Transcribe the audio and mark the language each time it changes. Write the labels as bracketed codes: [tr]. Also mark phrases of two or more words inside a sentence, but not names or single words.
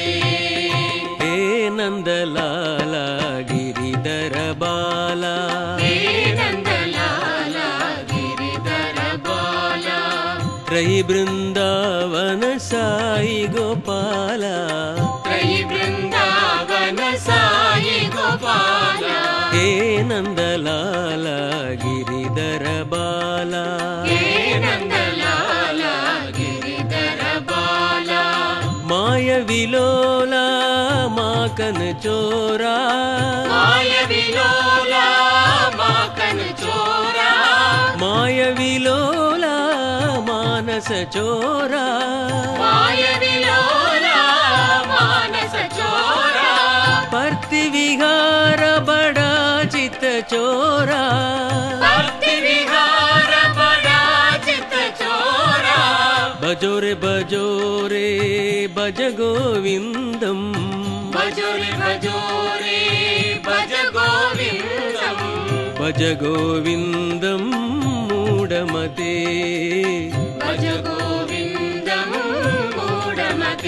[hi] हे नंदलाला गिरिधर बाला, हे नंदलाला गिरिधर बाला, त्रयी बृंदावन साई गोपाल, त्रयी बृंदावन साई गोपाल, हे नंदलाल गिरिधर बाला, हे नंदलाल गिरिधर बाला, माय विलोला माकन चोरा, माय विलोला माकन चोरा, माय विलोला मानस चोरा, माय विलोला मानस चोरा, पर्ति विहार बड़ा चित चोरा, पर्ति विहार बड़ा चित चोरा, बजोरे बजोरे [sa] भज गोविंदम, [hi] भजोरे भजोरे [sa] भज गोविंदम, भज गोविंदम मूढमते, भज गोविंदम मूढमते,